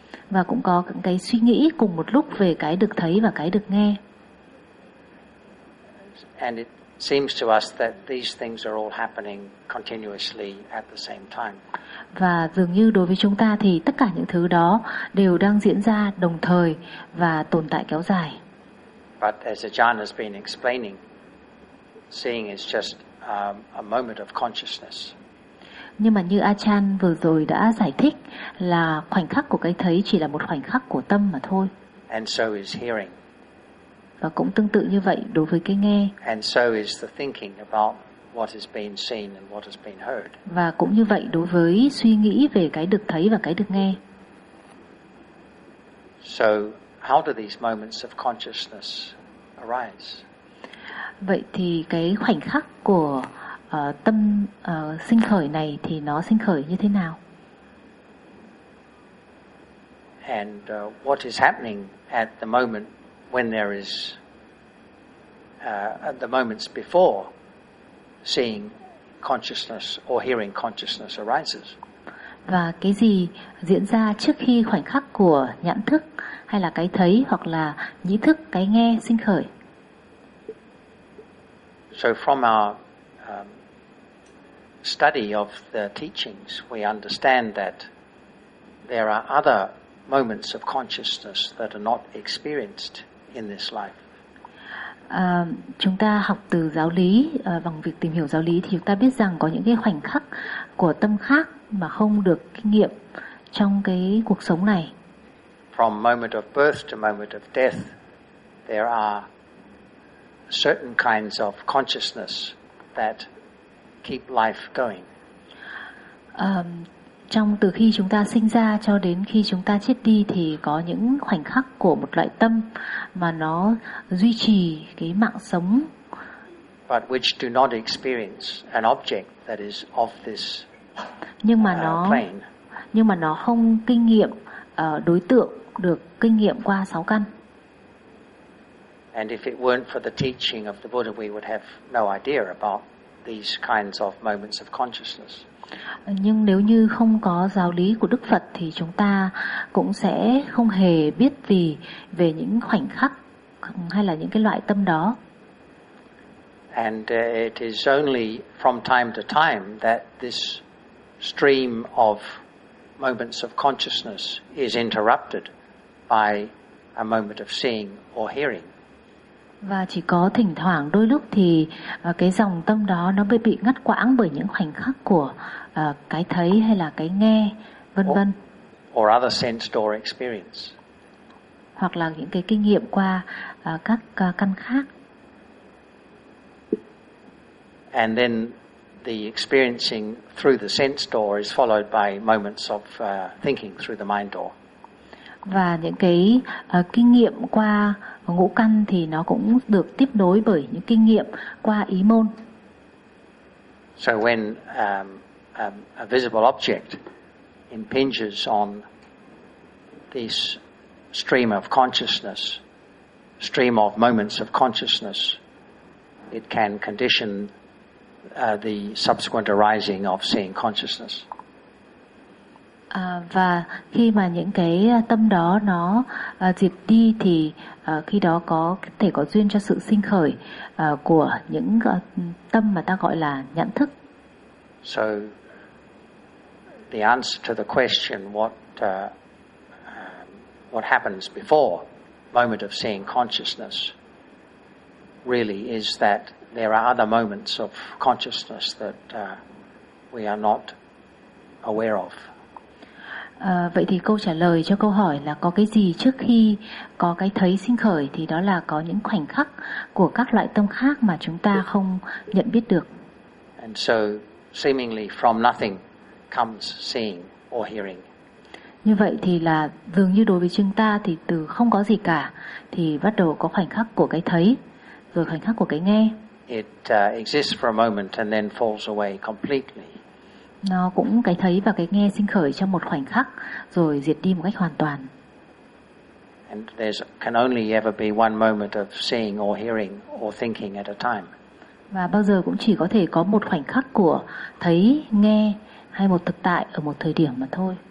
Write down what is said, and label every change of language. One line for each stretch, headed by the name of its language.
Vietnamese: Và cũng có cái suy nghĩ cùng một lúc về cái được thấy và cái được nghe.
English: And it seems to us that these things are all happening continuously at the same time.
Vietnamese: Và dường như đối với chúng ta thì tất cả những thứ đó đều đang diễn ra đồng thời và tồn tại kéo dài.
English: But as Ajahn has been explaining, seeing is just a moment of consciousness.
Vietnamese: Nhưng mà như Achan vừa rồi đã giải thích là khoảnh khắc của cái thấy chỉ là một khoảnh khắc của tâm mà thôi.
English: And so is hearing.
Vietnamese: Và cũng tương tự như vậy đối với cái nghe.
English: And so is the thinking about what has been seen and what has been heard.
Vietnamese: Và cũng như vậy đối với suy nghĩ về cái được thấy và cái được nghe.
English: So how do these moments of consciousness arise?
Vietnamese: Vậy thì cái khoảnh khắc của tâm sinh khởi này thì nó sinh khởi như thế nào?
English: And what is happening at the moment when there is at the moments before seeing consciousness or hearing consciousness arises?
Vietnamese: Và cái gì diễn ra trước khi khoảnh khắc của nhãn thức hay là cái thấy hoặc là nhĩ thức cái nghe sinh khởi?
English: So from our study of the teachings, we understand that there are other moments of consciousness that are not experienced in this life.
Vietnamese: Chúng ta học từ giáo lý, bằng việc tìm hiểu giáo lý thì chúng ta biết rằng có những cái khoảnh khắc của tâm khác mà không được kinh nghiệm trong cái cuộc sống này.
English: From moment of birth to moment of death, there are certain kinds of consciousness that keep life going.
Vietnamese: Trong từ khi chúng ta sinh ra cho đến khi chúng ta chết đi thì có những khoảnh khắc của một loại tâm mà nó duy trì cái mạng sống.
English: But which do not experience an object that is of this plane.
Vietnamese: Nhưng mà nó không kinh nghiệm đối tượng được kinh nghiệm qua sáu căn.
English: And if it weren't for the teaching of the Buddha, we would have no idea about these kinds of moments of consciousness.
Vietnamese: Nhưng nếu như không có giáo lý của Đức Phật thì chúng ta cũng sẽ không hề biết gì về những khoảnh khắc hay là những cái loại tâm đó.
English: And it is only from time to time that this stream of moments of consciousness is interrupted by a moment of seeing or hearing.
Vietnamese: Và chỉ có thỉnh thoảng đôi lúc thì cái dòng tâm đó nó bị ngắt quãng bởi những khoảnh khắc của cái thấy hay là cái nghe, vân vân.
English: Or other sense or experience.
Vietnamese: Hoặc là những cái kinh nghiệm qua các căn khác.
English: And then the experiencing through the sense door is followed by moments of thinking through the mind door.
Vietnamese: Và những cái kinh nghiệm qua ngũ căn thì nó cũng được tiếp nối bởi những kinh nghiệm qua ý môn.
English: So when a visible object impinges on this stream of consciousness, stream of moments of consciousness, it can condition the subsequent arising of seeing consciousness.
Vietnamese: Và khi mà những cái tâm đó nó diệt đi thì khi đó có thể có duyên cho sự sinh khởi của những tâm mà ta gọi là nhận thức.
English: So the answer to the question what happens before moment of seeing consciousness really is that there are other moments of consciousness that we are not aware of.
Vietnamese: Vậy thì câu trả lời cho câu hỏi là có cái gì trước khi có cái thấy sinh khởi thì đó là có những khoảnh khắc của các loại tâm khác mà chúng ta không nhận biết được.
English: And so seemingly from nothing comes seeing or hearing.
Vietnamese: Như vậy thì là dường như đối với chúng ta thì từ không có gì cả thì bắt đầu có khoảnh khắc của cái thấy rồi khoảnh khắc của cái nghe.
English: It exists for a moment and then falls away completely.
Vietnamese: Nó cũng cái thấy và cái nghe sinh khởi trong một khoảnh khắc rồi diệt đi một cách hoàn toàn.
English: And there can only ever be one moment of seeing or hearing or thinking at a time.
Vietnamese: Và bao giờ cũng chỉ có thể có một khoảnh khắc của thấy, nghe hay một thực tại ở một thời điểm mà thôi.